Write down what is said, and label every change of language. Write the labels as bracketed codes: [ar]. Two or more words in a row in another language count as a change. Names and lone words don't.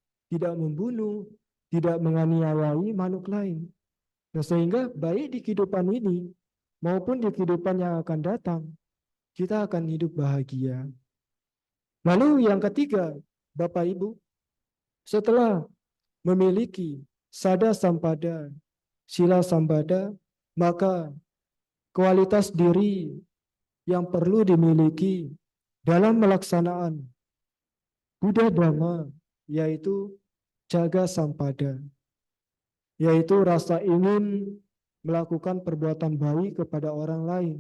[id] tidak membunuh, tidak menganiayai makhluk lain. Nah, sehingga baik di kehidupan ini maupun di kehidupan yang akan datang, kita akan hidup bahagia. Lalu yang ketiga, Bapak Ibu, setelah memiliki [pi] sada sampada, sila sambada, [id] maka kualitas diri yang perlu dimiliki dalam melaksanaan Buddha Dhamma, yaitu [pi] jaga sampada, [id] yaitu rasa ingin melakukan perbuatan baik kepada orang lain.